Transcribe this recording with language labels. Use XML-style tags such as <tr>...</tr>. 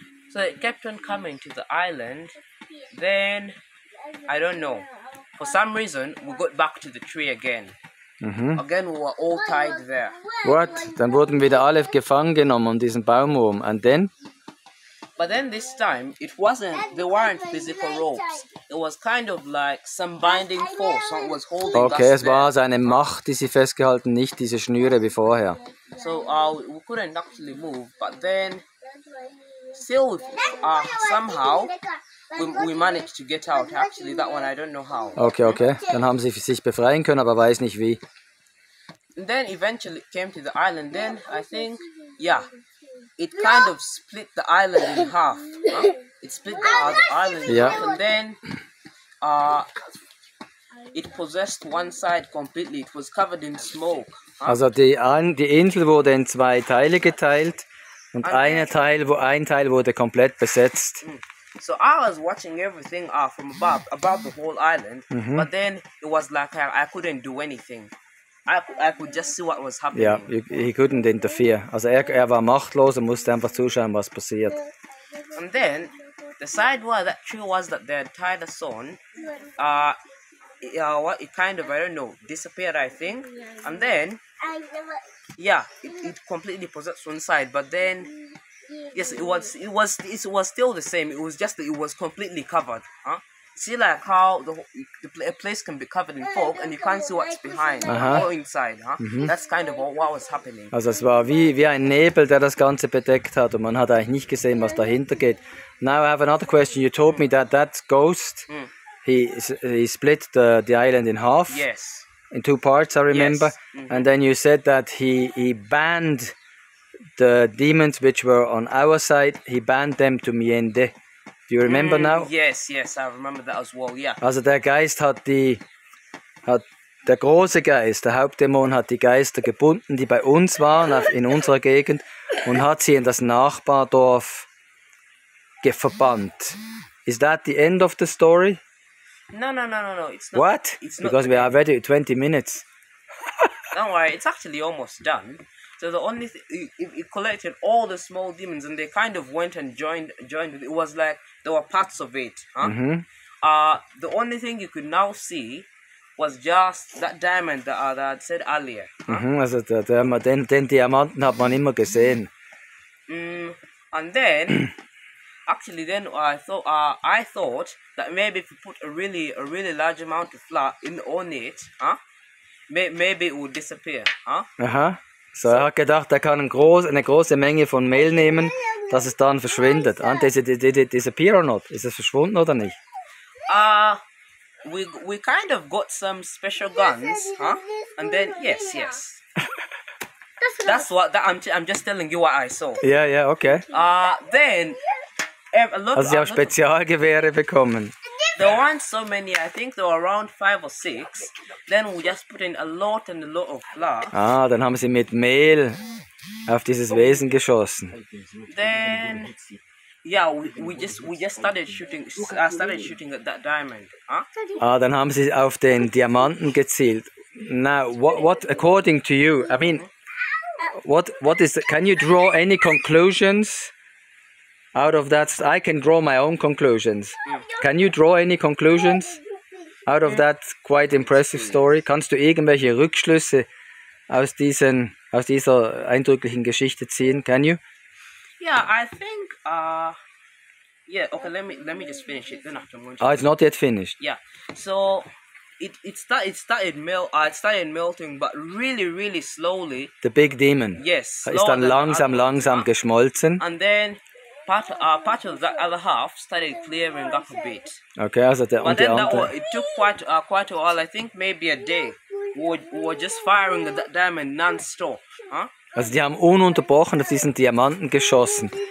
<en>So it kept on coming to the island. Then, I don't know, for some reason we got back to the tree again. Again we were all tied there. What?</en> <de>Dann wurden wieder alle gefangen genommen um diesen Baum rum.</de> <en>And then? But then this time, they weren't physical ropes. It was kind of like some binding force that was holding us</en> <de>Okay, es war</de> <en>there.</en> <de>seine Macht, die sie festgehalten, nicht diese Schnüre wie vorher.</de> <en>So we couldn't actually move, but then still somehow we managed to get out. Actually, that one I don't know how. Okay.</en> <de>Dann haben sie sich befreien können, aber weiß nicht wie.</de> <en>And then eventually it came to the island. Then I think, it kind of split the island in half. It split the island in half, and then it possessed one side completely. It was covered in smoke.</en> <de>Also die Insel wurde in zwei Teile geteilt und ein Teil wurde komplett besetzt.</de> <en>So I was watching everything from above the whole island, but then it was like I couldn't do anything. I could just see what was happening. Ja, he couldn't interfere.</en> <de>Also er war machtlos und musste einfach zuschauen, was passiert.</de> <en>And then the side where that tree was that they had tied us on, it kind of, I don't know, disappeared, I think. And then it completely possessed one side, but then yes, it was still the same. It was just that it was completely covered. See, like how the place can be covered in fog and you can't see what's behind or inside. That's kind of what was happening.</en> <de>Also es war wie ein Nebel, der das Ganze bedeckt hat und man hat eigentlich nicht gesehen, was dahinter geht.</de> <en>Now I have another question. You told me that ghost, he split the island in half. Yes. In two parts, I remember. Yes. And then you said that he banned the demons which were on our side. He banned them to Miende. Do you remember now? Yes, I remember that as well, yeah.</en> <de>Also der Geist der große Geist, der Hauptdämon hat die Geister gebunden, die bei uns waren, in unserer Gegend, und hat sie in das Nachbardorf verbannt.</de> <en>Is that the end of the story? No, it's not. What? It's Because we are already 20 minutes. Don't worry, it's actually almost done. So the only thing, it collected all the small demons and they kind of went and joined. It was like there were parts of it. The only thing you could now see was just that diamond that I had said earlier.</en> <de>Also den Diamanten hat man immer gesehen.</de> <en>And then actually then I thought that maybe if you put a really large amount of flour on it, maybe it would disappear. Aha.</en> <de>So er hat gedacht, er kann eine große Menge von Mehl nehmen, dass es dann verschwindet.</de> <en>And did it disappear or not?</en> <de>Ist es verschwunden oder nicht?</de> <en>We kind of got some special guns, and then yes. That's what I'm just telling you what I saw.</en> <de>Ja, okay.</de> <en>Then a lot.</en> <de>Also sie haben Spezialgewehre bekommen.</de> <en>There weren't so many. I think there were around 5 or 6. Then we just put in a lot of flour.</en> <de>Dann haben sie mit Mehl auf dieses Wesen geschossen.</de> <en>Then yeah, we just started shooting at that diamond.</en> <de>Dann haben sie auf den Diamanten gezielt.</de> <en>Now, what according to you? I mean, what is? Can you draw any conclusions out of that? I can draw my own conclusions. Can you draw any conclusions out of that quite impressive story?</en> <de>Kannst du irgendwelche Rückschlüsse aus dieser eindrücklichen Geschichte ziehen?</de> <en>Can you? Yeah, I think. Yeah. Okay. Let me just finish it. Then after I'm going to. It's not yet finished. Yeah. So it started melting, but really slowly. The big demon. Yes.</en> <de>Ist dann langsam geschmolzen.</de> <en>And then part of the other half started clearing up a bit.</en> <de>Okay, also</de> <en>but then it took quite a while. I think maybe a day. We were just firing at that diamond non-stop.</en> <de>Also die haben ununterbrochen auf diesen Diamanten geschossen.</de>